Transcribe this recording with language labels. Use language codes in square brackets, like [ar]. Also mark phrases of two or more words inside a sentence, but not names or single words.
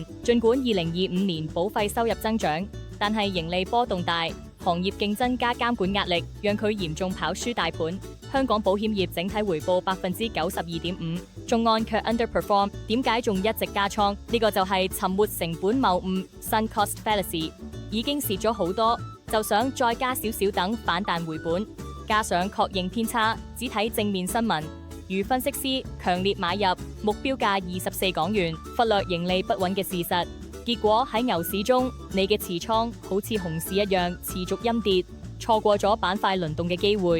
[yue] 儘管2025年保費收入增長，但係盈利波動大，行業競爭加監管壓力讓佢嚴重跑輸大盤。香港保險業整體回報92.5%，眾安卻 underperform， 點解仲一直加倉？呢個就係沉沒成本謬誤 [en] （sunk cost fallacy）， [yue] 已經蝕咗好多，就想再加少少等反彈回本，加上確認偏差，只睇正面新聞，如分析師強烈買入，目標價24港元，忽略盈利不穩嘅事實。結果喺牛市中，你嘅持倉好似熊市一樣持續陰跌，錯過咗板塊輪動嘅機會。